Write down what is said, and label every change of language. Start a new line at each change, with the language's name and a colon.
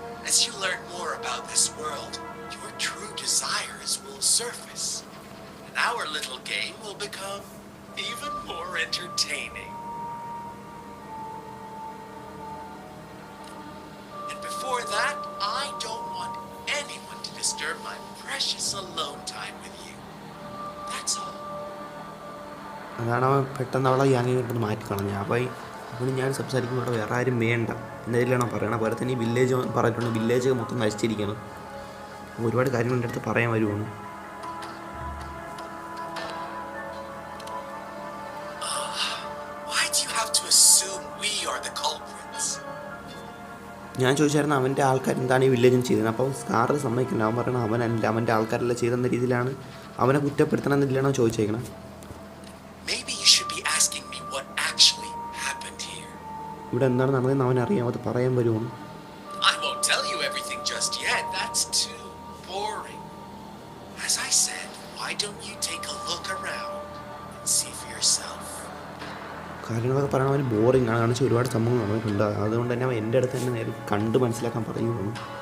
English: As you learn more about this world, your true desires will surface, and our little game will become even more entertaining. And before that, I don't want anyone to disturb my precious alone time with you. That's all.
Malayalam: അതാണ് അവൻ പെട്ടെന്ന് അവളെ യാങ്ങി കിട്ടുന്നത് മാറ്റിക്കളഞ്ഞ. അപ്പോൾ ഞാൻ സംസാരിക്കുമ്പോൾ അവിടെ വേറെ ആരും വേണ്ട എന്നതിലാണ് പറയണം. പോലെ തന്നെ ഈ വില്ലേജ് പറഞ്ഞിട്ടുണ്ട്, വില്ലേജ് മൊത്തം നശിച്ചിരിക്കണം. ഒരുപാട് കാര്യങ്ങൾ എൻ്റെ അടുത്ത് പറയാൻ വരുവാണ്.
English: Why do you have to assume we are the culprits?
Malayalam: ഞാൻ ചോദിച്ചായിരുന്നു അവൻ്റെ ആൾക്കാർ എന്താണ് ഈ വില്ലേജും ചെയ്തത്. അപ്പോൾ സ്കാറ് സമ്മതിക്കില്ല. അവൻ പറയണം അവനല്ല, അവൻ്റെ ആൾക്കാരെല്ലാം ചെയ്തെന്ന രീതിയിലാണ് അവനെ കുറ്റപ്പെടുത്തണം എന്നില്ലാണ് ചോദിച്ചേക്കണം.
English: Maybe you should be asking me what actually happened here.
Malayalam: ഇവിടെ എന്താണ് നടന്നതെന്ന് അവനറിയാം. അത് പറയാൻ വരുവാണ്.
English: I won't tell you everything just yet. That's too boring. As I said, why don't you take a look around and see for yourself?
Malayalam: കാര്യങ്ങളൊക്കെ പറയണ അവന് ബോറിംഗ് ആണ്. കാണിച്ച് ഒരുപാട് സംഭവങ്ങൾ നടന്നിട്ടുണ്ട്. അതുകൊണ്ട് തന്നെ അവൻ എൻ്റെ അടുത്ത് തന്നെ നേരെ കണ്ട് മനസ്സിലാക്കാൻ പറയുകയാണ്.